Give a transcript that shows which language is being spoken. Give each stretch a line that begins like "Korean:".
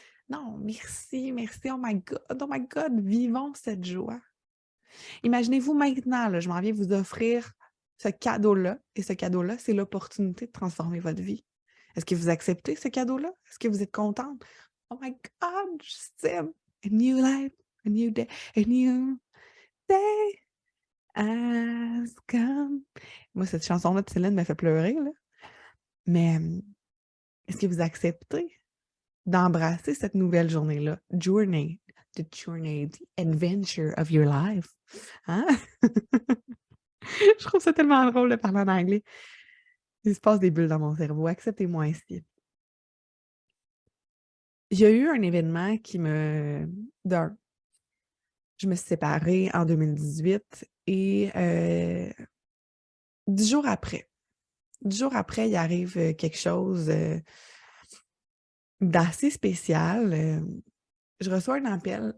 French: Non, merci, merci,
English: oh my God,
French: vivons cette joie. Imaginez-vous maintenant, là, je m'en viens vous offrir ce cadeau-là, et ce cadeau-là, c'est l'opportunité de transformer votre vie. Est-ce que vous acceptez ce cadeau-là? Est-ce que vous êtes contente?
English: Oh my God, Sim, a new life, a new day, a new day has come.
French: Moi, cette chanson-là de Céline me fait pleurer, là. Mais est-ce que vous acceptez d'embrasser cette nouvelle journée-là?
English: Journey, the adventure of your life.
French: Hein? Je trouve ça tellement drôle de parler en anglais. Il se passe des bulles dans mon cerveau. Acceptez-moi ainsi. Il y a eu un événement qui me... je me suis séparée en 2018 et 10 jours après, il arrive quelque chose d'assez spécial. Je reçois un appel.